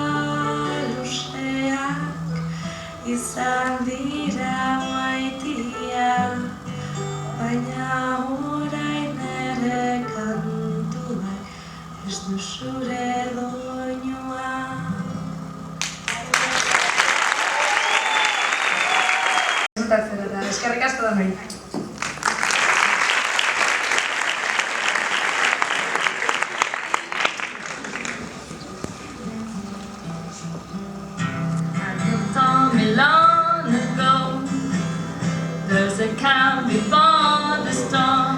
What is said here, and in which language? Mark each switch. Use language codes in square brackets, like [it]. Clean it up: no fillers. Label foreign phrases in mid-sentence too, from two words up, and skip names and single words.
[eu] luzeak izan dira maitia, baina orain ere kantuak ez du zure doinua. Eskerrik asko da nahi. [en] You told me long ago, there's a calm before the storm.